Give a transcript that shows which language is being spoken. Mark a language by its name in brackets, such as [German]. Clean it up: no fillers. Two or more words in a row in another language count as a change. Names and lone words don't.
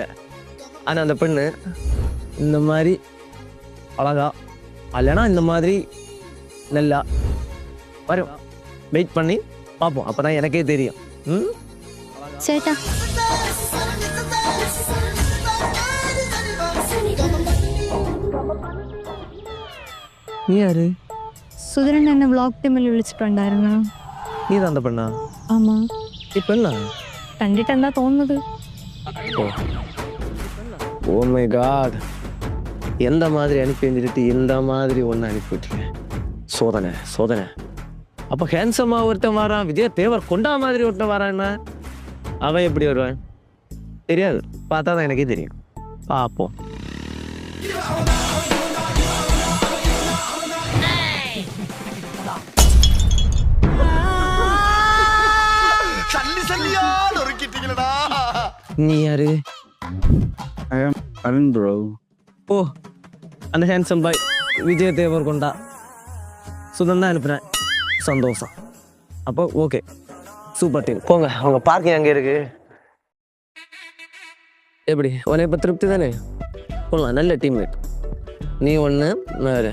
[Tamil] ஆனால் அந்த பெண்ணு இந்த மாதிரி அழகா இல்லைனா இந்த மாதிரி நல்லா வரும். வெயிட் பண்ணி பார்ப்போம், அப்போ தான் எனக்கே தெரியும். [Malayalam] சேட்டா [Tamil] நீ யாரு? [Malayalam] സുധരൻ എന്നെ വ്ളോഗ് ടീമിൽ വിളിച്ചിട്ടുണ്ടായിരുന്നു. നീ തന്നെ പെണ്ണാ? [Tamil] ആമാ. [Malayalam] ഈ പെണ്ണാ? കണ്ടിട്ട് എന്താ തോന്നുന്നത്? [English] oh my God, [Tamil] எந்த மாதிரி அனுப்பி வந்துட்டு இந்த மாதிரி ஒன்று அனுப்பிவிட்டீங்க. சோதனை சோதனை. அப்போ ஹேண்ட்ஸமாக ஒருத்தன் வரான், விஜய் தேவர் கொண்டா மாதிரி ஒருத்தன் வரான்னா அவன் எப்படி வருவான் தெரியாது, பார்த்தா தான் எனக்கே தெரியும். பார்ப்போம். நீ யாரு? [English] I am Arun bro. [Tamil] ஓ, அந்த [English] handsome boy [Tamil] விஜய் தேவர் கொண்டா சுதன் தான் அனுப்புகிறேன். சந்தோஷம். அப்போ ஓகே, [English] super team. [Tamil] போங்க, அவங்க பார்க்கிங் அங்கே இருக்கு. எப்படி உனே இப்போ திருப்தி தானே? போகலாம், நல்ல டீம்மேட். நீ ஒன்று வேறு.